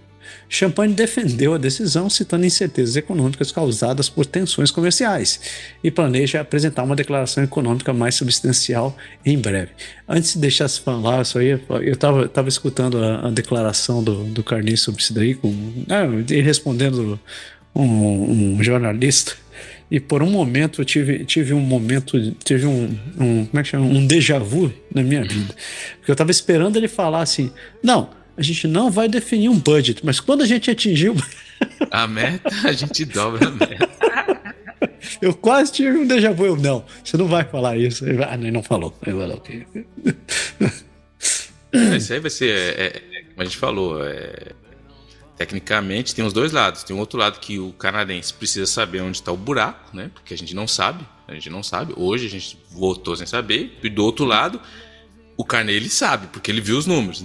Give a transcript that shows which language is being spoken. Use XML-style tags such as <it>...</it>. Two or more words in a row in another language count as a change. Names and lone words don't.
<pt>Champagne defendeu a decisão, citando incertezas econômicas causadas por tensões comerciais e planeja apresentar uma declaração econômica mais substancial em breve. Antes de deixar se falar isso aí, eu estava escutando a declaração do Carney sobre isso daí, ele respondendo um jornalista, e por um momento eu tive um como é que chama? Um</pt> <fr>déjà vu</fr> <pt>na minha vida, porque eu estava esperando ele falar assim, não, a gente não vai definir um budget, mas quando a gente atingir a meta, a gente dobra a meta. Eu quase tive um</pt> <fr>déjà vu.</fr> <pt>Não, você não vai falar isso. Ele não falou. Isso aí vai ser, como a gente falou, tecnicamente tem os dois lados. Tem um outro lado que o canadense precisa saber onde está o buraco, né? Porque a gente não sabe. Hoje a gente votou sem saber. E do outro lado, o Carney, ele sabe, porque ele viu os números.</pt>